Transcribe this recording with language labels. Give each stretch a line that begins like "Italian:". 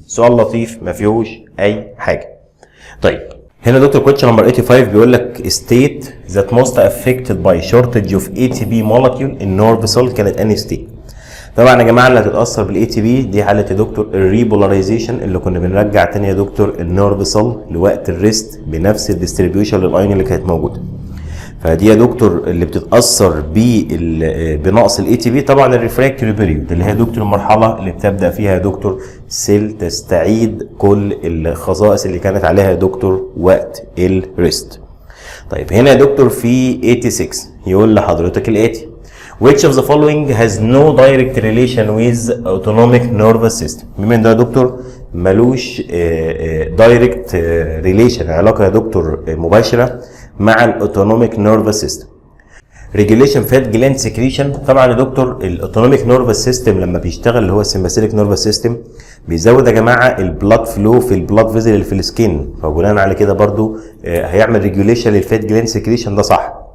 Arabic: سؤال لطيف ما فيهوش اي حاجه. طيب هنا دكتور كويشن نمبر 85 بيقول لك
English: state that most affected by shortage of ATP molecule in nerve cell
Arabic: كانت انهي state؟ طبعا يا جماعه اللي هتتاثر بالاي تي بي دي حاله يا دكتور الريبولاريزيشن، اللي كنا بنرجع تاني يا دكتور النيرف سيل لوقت الريست بنفس الديستريبيوشن للايون اللي كانت موجوده. فدي يا دكتور اللي بتتاثر بنقص الاي تي بي. طبعا الريفراكتوري بيريود اللي هي دكتور المرحله اللي بتبدا فيها يا دكتور سيل تستعيد كل الخصائص اللي كانت عليها يا دكتور وقت الريست. طيب هنا يا دكتور في 86 يقول لحضرتك الاتي
English: which of the following has no direct relation with autonomic nervous system.
Arabic: بما ان ده يا دكتور ملوش دايركت ريليشن، علاقه يا دكتور مباشره مع الاوتونوميك نيرفس سيستم. ريجوليشن فات جلاند سكريشن. طبعا يا دكتور الاوتونوميك نيرفس سيستم لما بيشتغل اللي هو السمباثيك نيرفس سيستم بيزود يا جماعه البلاد فلو في البلاد فيزل اللي في السكين، فبناء على كده برضو هيعمل ريجوليشن للفات جلاند سكريشن، ده صح.